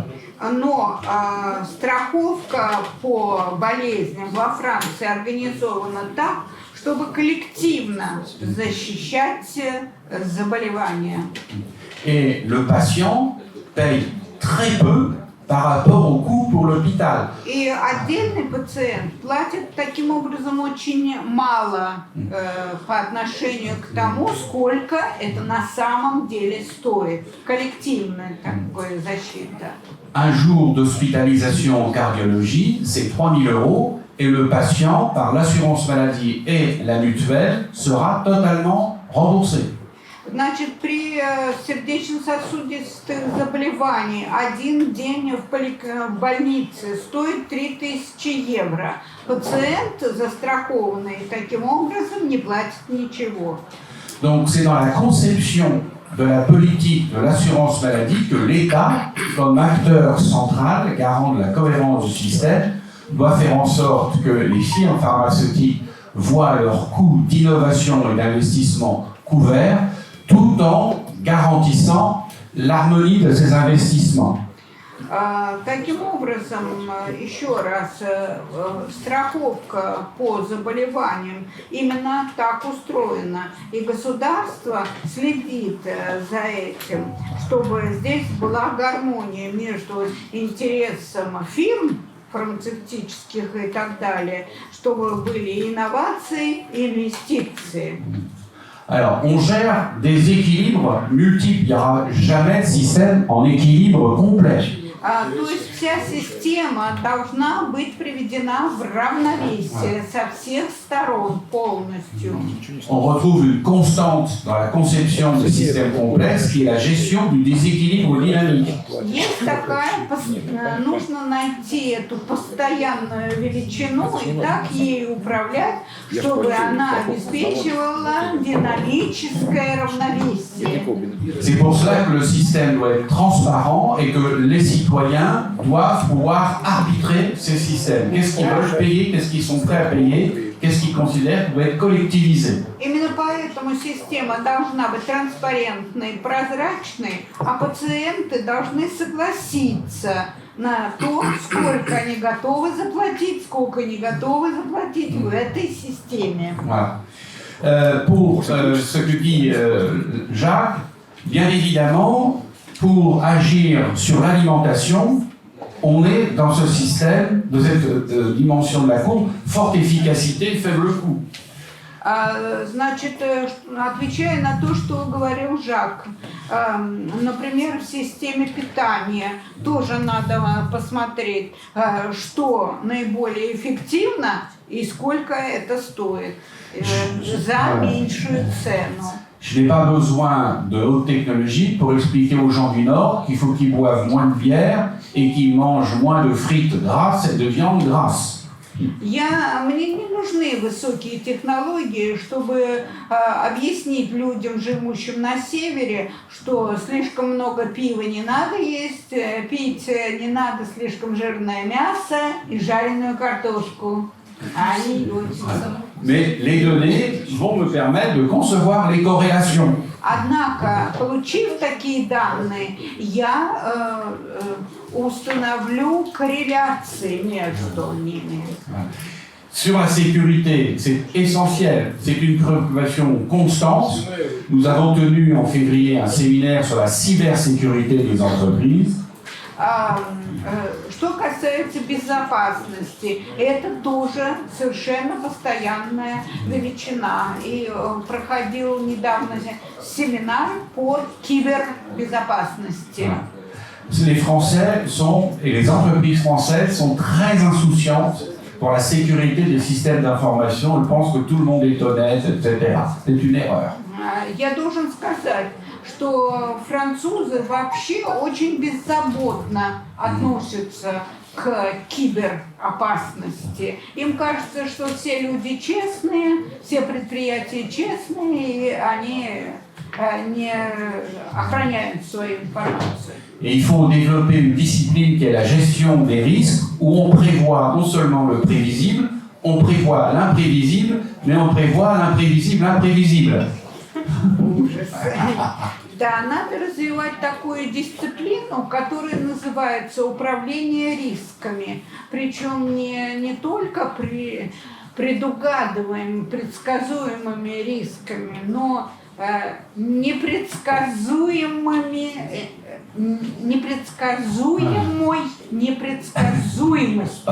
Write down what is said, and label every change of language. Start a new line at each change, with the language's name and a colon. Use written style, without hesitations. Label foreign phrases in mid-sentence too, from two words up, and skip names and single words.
Russian: Но страховка по болезням во Франции организована так, чтобы коллективно защищать заболевания.
French: Et le patient paye très peu par rapport au coût pour l'hôpital.
Russian: И отдельный пациент платит таким образом очень мало по отношению к тому, сколько это на самом деле стоит. Коллективная такая защита.
French: Un jour d'hospitalisation en cardiologie, c'est 3 000 € et le patient, par l'assurance maladie et la mutuelle, sera totalement remboursé.
Russian: Значит, при сердечно-сосудистых заболеваниях один день в больнице стоит 3000 евро. Пациент, застрахованный таким образом, не платит ничего.
French: Donc c'est dans la conception de la politique de l'assurance maladie que l'État, comme acteur central, garant de la cohérence du système, doit faire en sorte que les firmes pharmaceutiques voient leurs coûts d'innovation et d'investissement couverts, tout en garantissant l'harmonie de ces investissements.
Russian: Таким образом, еще раз, страховка по заболеваниям именно так устроена. И государство следит за этим, чтобы здесь была гармония между интересом фирм фармацевтических и так далее, чтобы были инновации и инвестиции.
French: Alors, on gère des équilibres multiples. Il n'y aura jamais de système en équilibre complet.
Russian: То есть вся система должна быть приведена в равновесие со всех сторон полностью.
French: On retrouve une constante dans la conception des systèmes complexes qui est la gestion du déséquilibre dynamique.
Russian: Есть такая, нужно найти эту постоянную величину и так ей управлять, чтобы она обеспечивала динамическое равновесие.
French: C'est pour cela que le système doit être transparent et que les citoyens doivent pouvoir arbitrer ces systèmes. Qu'est-ce qu'ils veulent payer, qu'est-ce qu'ils sont prêts à payer, qu'est-ce qu'ils considèrent qui doit être collectivisé.
Russian: Именно поэтому система должна быть транспарентной, прозрачной, а пациенты должны согласиться на то, сколько они готовы заплатить, сколько не готовы заплатить в этой системе.
French: Voilà. Pour ce que dit Jacques, bien évidemment, pour agir sur l'alimentation, on est dans ce système, de cette dimension de la courbe, forte efficacité, faible coût.
Russian: Значит, отвечая на то, что говорил Жак, например, в системе питания тоже надо посмотреть, что наиболее эффективно и сколько это стоит за меньшую цену.
French: Je n'ai pas besoin de haute technologie pour expliquer aux gens du Nord qu'il faut qu'ils boivent moins de bière et qu'ils mangent moins de frites grasses et de viande grasse.
Russian: Мне не нужны высокие технологии, чтобы объяснить людям, живущим на севере, что слишком много пива не надо есть, пить не надо слишком жирное мясо и жареную картошку.
French: Mais les données vont me permettre de concevoir les corrélations.
Russian: Однако, получив такие данные, я установлю корреляции между ними.
French: Sur la sécurité, c'est essentiel, c'est une préoccupation constante. Nous avons tenu en février un séminaire sur la cybersécurité des entreprises.
Russian: Что касается безопасности, это тоже совершенно постоянная величина. И проходил недавно семинар по кибербезопасности.
French: Les Français et les entreprises françaises sont très insouciantes pour la sécurité des systèmes d'information. Ils pensent que tout le monde est honnête, etc. C'est une erreur.
Russian: Я должен сказать, что французы вообще очень беззаботно относятся к киберопасности. Им кажется, что все люди честные, все предприятия честные, и они не охраняют свою информацию.
French: Et il faut développer une discipline qui est la gestion des risques, où on prévoit non seulement le prévisible, on prévoit l'imprévisible, mais on prévoit l'imprévisible imprévisible.
Russian: Ужас. Да, надо развивать такую дисциплину, которая называется управление рисками. Причем не только предсказуемыми рисками, но непредсказуемой непредсказуемостью.